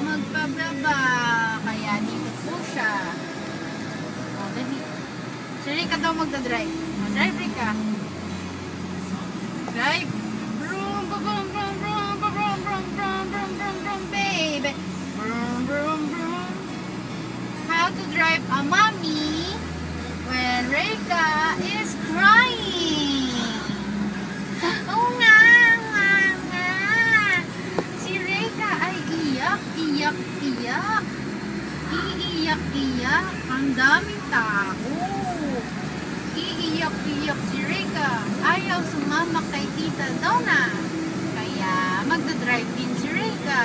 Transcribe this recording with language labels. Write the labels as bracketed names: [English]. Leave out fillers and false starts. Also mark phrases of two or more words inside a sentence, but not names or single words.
[Filipino] pababa. Kaya dito po siya. O, dali. Si Rika daw magdadrive. O, drive Rika. Drive. [English] Vroom, vroom, vroom, vroom, vroom, vroom, vroom, vroom, vroom, vroom, vroom, baby. Vroom, vroom, vroom. How to drive a mommy when Rika is crying. [Filipino] Oo nga, nga. Si Rika ay iyak, iyak, iyak. Iiyak, iyak. Ang daming tao. Iiyak, iyak si Rika. Ayaw sumama kay Tita Donna. Kaya magdadrive din si Rika.